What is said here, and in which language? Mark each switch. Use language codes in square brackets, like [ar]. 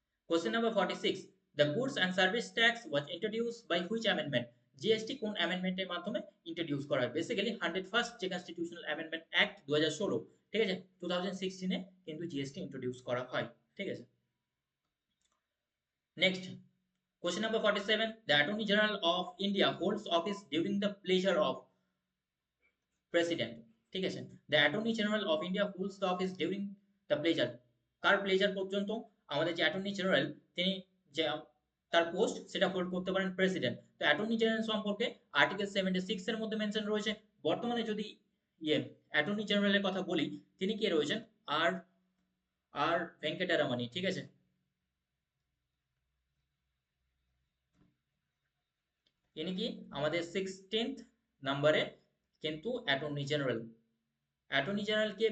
[en] Question number 46, the goods and service tax was introduced by which amendment? [bn] GST কোন অ্যামেন্ডমেন্টের মাধ্যমে introduce করা হয়? Basically 101st যে constitutional amendment act 2016, ঠিক আছে, 2016 কিন্তু জিএসটি ইন্ট্রোডিউস করা হয়, ঠিক আছে। [en] next, question number 47, the Attorney General of India holds office during the pleasure of President, [bn] ঠিক আছে, [en] the Attorney General of India holds the office during the pleasure, [bn] car pleasure পর্যন্ত? আমাদের যে অ্যাটর্নি জেনারেল তিনি যে তার পোস্ট সেটা hold করতে পারেন প্রেসিডেন্ট। তো অ্যাটর্নি জেনারেল সম্পর্কে আর্টিকেল 76 এর মধ্যে মেনশন রয়েছে। বর্তমানে যদি অ্যাটর্নি জেনারেলের কথা বলি, তিনি কে রয়েছেন? আর আর ভেঙ্কটারামানি, ঠিক আছে, ইনি কি আমাদের 16th নাম্বারে কিন্তু অ্যাটর্নি জেনারেল। অ্যাটর্নি জেনারেল কে?